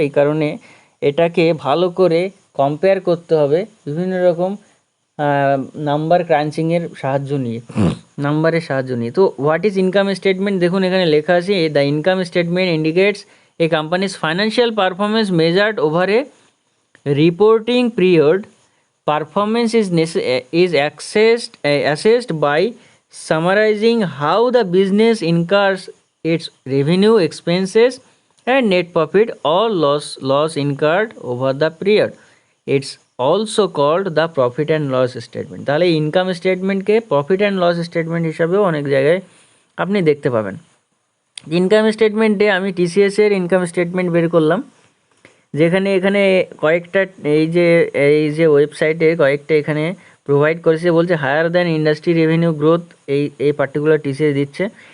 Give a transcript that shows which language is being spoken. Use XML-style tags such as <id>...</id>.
<bn>এই কারণে এটাকে ভালো করে কম্পেয়ার করতে হবে বিভিন্ন রকম নাম্বার ক্রাঞ্চিংয়ের সাহায্য নিয়ে, নাম্বারের সাহায্য নিয়ে।</bn> <en>তো what is income statement,</en> <bn>দেখুন এখানে লেখা আছে,</bn> <en>The income statement indicates a company's financial performance measured over a reporting period. Performance is assessed by summarizing how the business incurs its revenue, expenses, and net profit or loss incurred over the period. It's also called the profit and loss statement.</en> <bn>তাহলে income স্টেটমেন্টকে profit and loss statement হিসাবেও অনেক জায়গায় আপনি দেখতে পাবেন। Income স্টেটমেন্টে আমি TCS এর ইনকাম স্টেটমেন্ট বের করলাম, যেখানে এখানে কয়েকটা এই যে ওয়েবসাইটে কয়েকটা এখানে প্রোভাইড করেছে, বলছে</bn> <en>higher than industry revenue growth,</en> <bn>এই পার্টিকুলার টিসিএস দিচ্ছে।</bn>